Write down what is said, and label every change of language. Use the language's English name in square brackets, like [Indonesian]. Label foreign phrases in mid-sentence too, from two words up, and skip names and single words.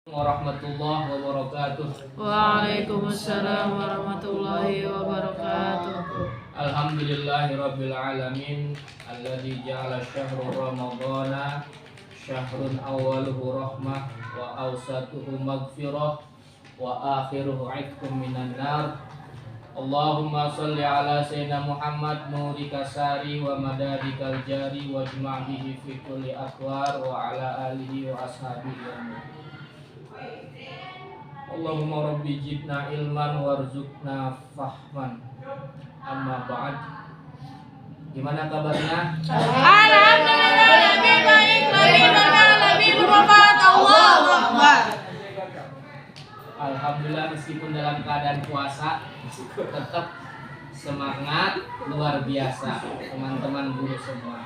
[Arabic] ورحمة الله وبركاته. وعليكم السلام ورحمة الله وبركاته. الحمد لله رب العالمين الذي جعل شهر رمضان شهرا أوله رحمة وأوسطه مغفرة وآخره عتق من النار. اللهم صل على سيدنا محمد نورك الساري ومددك الجاري واجمعني به في كل أطوار وعلى آله وأصحابه. اللهم رب زدنا علما وارزقنا فهما. أما بعد. [Indonesian] Gimana kabarnya? Alhamdulillah lebih baik lebih bermanfaat. [Arabic] الله أكبر. [Indonesian] Alhamdulillah meskipun dalam keadaan puasa tetap semangat luar biasa teman-teman guru semua.